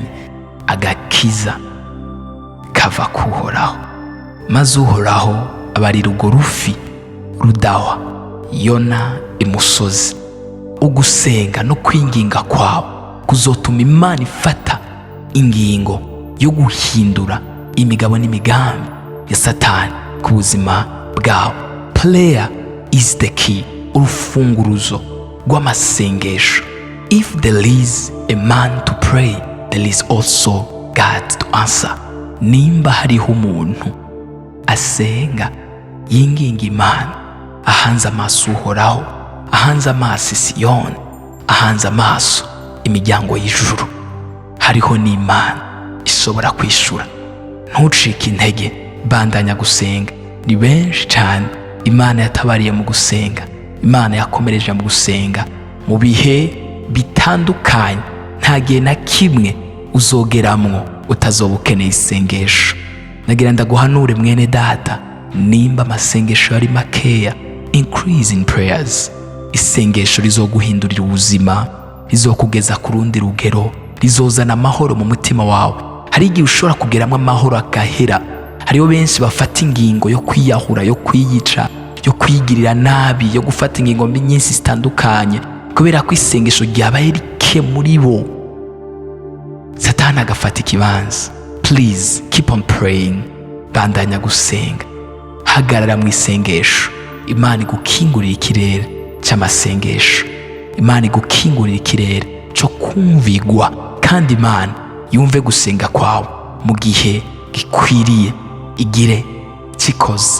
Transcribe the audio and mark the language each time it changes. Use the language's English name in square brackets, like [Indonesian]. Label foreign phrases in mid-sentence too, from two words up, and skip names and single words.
[Rundi] Agakiza kava kuhoraho, maze uhoraho abarira urwo rufi rudahwa. Yona imusozi. Ugusenga no kwinginga kwawe kuzotuma Imana ifata ingingo yo guhindura imigabo n'imigambi ya Satani ku buzima bwawe. [English] Prayer is the key, [Rundi] urufunguruzo rw'amasengesho. [English] If there is a man to pray, there is also God to answer. [Rundi] Nimba hariho umuntu asenga yinginga Imana, ahanze amaso uhoraho, ahanze amaso Siyoni, ahanze amaso imiryango y'ijuru, hariho n'Imana ishobora kwishura. Ntucike intege, bandanya gusenga. Ni benshi cyane Imana yatabariye mu gusenga, Imana yakomereje mu gusenga mu bihe bitandukanye. Nta gihe na kimwe uzogeramwo utazoba ukeneye isengesho. Nagira ndaguhanure mwene data, nimba amasengesho ari makeya, [English] increase in prayers. [Rundi] Isengesho rizoguhindurira ubuzima, rizokugeza ku rundi rugero, rizozana amahoro mu mutima wawe. Hari igihe ushobora kugeramo amahoro agahera. Hariho benshi bafata ingingo yo kwiyahura, yo kwiyica, yo kwigirira nabi, yo gufata ingingo mbi nyinshi zitandukanye kubera ko isengesho ryabaye rike muri bo. Satani agafata ikibanza. [English] Please keep on praying, [Rundi] bandanya gusenga, hagarara mu isengesho. Imana igukingurira ikirere cy'amasengesho, Imana igukingurira ikirere cyo kumvigwa, kandi Imana yumve gusenga kwawe mu gihe gikwiriye, igire kikoze.